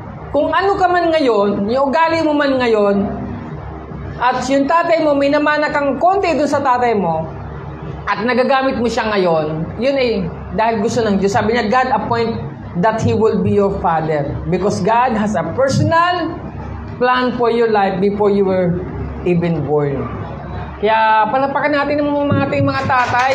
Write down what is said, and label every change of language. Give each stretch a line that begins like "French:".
Filipino: Kung ano ka man ngayon, yung ugali mo man ngayon, at yung tatay mo, may namana kang konti doon sa tatay mo, at nagagamit mo siya ngayon, yun eh, dahil gusto ng Diyos. Sabi niya,
English: God appoint that He will be your Father. Because God has a personal plan for your life before you were even born.
Filipino: Kaya palapakan natin ng ating mga tatay.